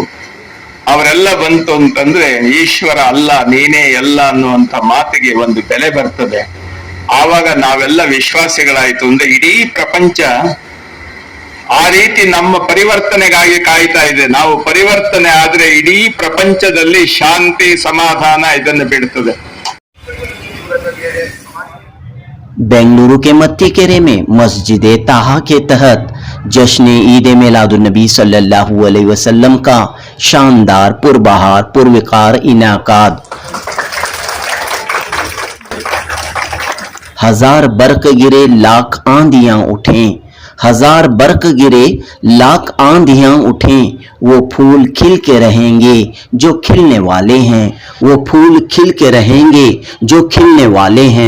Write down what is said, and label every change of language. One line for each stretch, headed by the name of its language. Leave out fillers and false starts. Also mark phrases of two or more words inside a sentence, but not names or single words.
Kannada: ಅವರೆಲ್ಲ ಬಂತು ಅಂತಂದ್ರೆ ಈಶ್ವರ ಅಲ್ಲ, ನೀನೇ ಎಲ್ಲ ಅನ್ನುವಂಥ ಮಾತಿಗೆ ಒಂದು ಬೆಲೆ ಬರ್ತದೆ. ಆವಾಗ ನಾವೆಲ್ಲ ವಿಶ್ವಾಸಿಗಳಾಯ್ತು ಅಂದ್ರೆ ಇಡೀ ಪ್ರಪಂಚ ಆ ರೀತಿ ನಮ್ಮ ಪರಿವರ್ತನೆಗಾಗಿ ಕಾಯ್ತಾ ಇದೆ. ನಾವು ಪರಿವರ್ತನೆ ಆದ್ರೆ ಇಡೀ ಪ್ರಪಂಚದಲ್ಲಿ ಶಾಂತಿ, ಸಮಾಧಾನ ಇದನ್ನು ಬಿಡ್ತದೆ.
Urdu: بنگلورو کے متیکیرے میں مسجد طٰہٰ کے تحت جشن عید میلاد النبی
Arabic: صلی اللہ علیہ وسلم
Urdu: کا شاندار پربہار پروقار انعقاد. ہزار برق گرے لاکھ آندھیاں اٹھیں، ہزار برق گرے لاکھ آندھیاں اٹھیں، وہ پھول کھل کے رہیں گے جو کھلنے والے ہیں، وہ پھول کھل کے رہیں گے جو کھلنے والے ہیں.